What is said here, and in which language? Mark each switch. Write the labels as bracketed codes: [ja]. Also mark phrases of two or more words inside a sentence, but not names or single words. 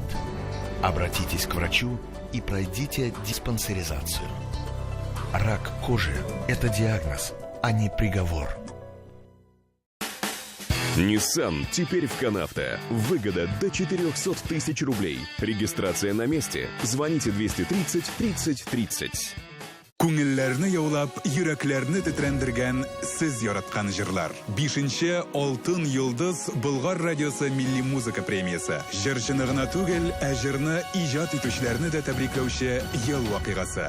[ru] Обратитесь к врачу и пройдите диспансеризацию. Рак кожи – это диагноз, а не приговор. Nissan теперь в Канавто. Выгода до 400 тысяч рублей. Регистрация на месте. Звоните 230 30 30. [tt] Күңелләрне яулап, йөрәкләрне тетрәндергән сез яраткан җырлар. 5-нче Алтын йолдыз Болгар радиосы милли музыка премиясе. Җырчыны гына түгел, ә җырны иҗат итүчеләрне дә тәбрикләүче ел вакыйгасы.